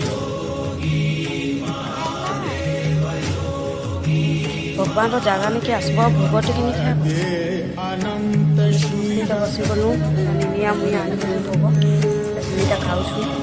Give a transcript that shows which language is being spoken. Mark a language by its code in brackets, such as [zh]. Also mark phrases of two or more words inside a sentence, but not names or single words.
[or] ଭଗବାନର ଜାଗା ନେଇକି ଆସିବ ଭୋଗ ଟିକେ ନେଇ ଖାଇବ [sa] आद्य अनंत शिव [or] ଏଇଟା ବସିଗଲୁ ମାନେ ନିଆଁ ମୁଇଁ ଆଣିଥିଲୁ ଭୋଗ ଏଇଟା ଖାଉଛୁ